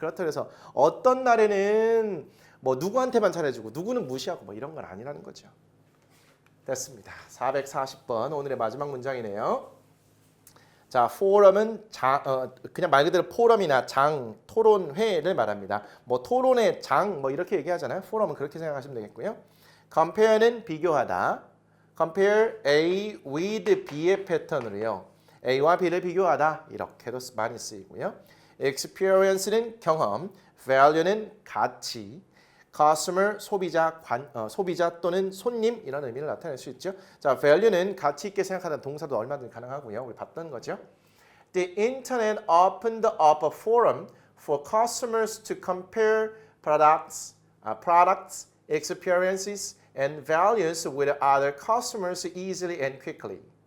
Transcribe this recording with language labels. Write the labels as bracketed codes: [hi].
[ko] 그렇다고 해서 어떤 날에는 누구한테만 잘해주고 누구는 무시하고 이런 건 아니라는 거죠. 됐습니다. 440번 오늘의 마지막 문장이네요. 자, 포럼은 그냥 말 그대로 포럼이나 장, 토론회를 말합니다. 토론의 장 이렇게 얘기하잖아요. 포럼은 그렇게 생각하시면 되겠고요. compare는 비교하다. compare A with B의 패턴으로요. A와 B를 비교하다 이렇게도 많이 쓰이고요. experience는 경험, value는 가치, customer 소비자 또는 손님 이런 의미를 나타낼 수 있죠. 자, value는 가치 있게 생각하는 동사도 얼마든지 가능하고요. 우리 봤던 거죠. [en] The internet opened up a forum for customers to compare products, experiences, and values with other customers easily and quickly.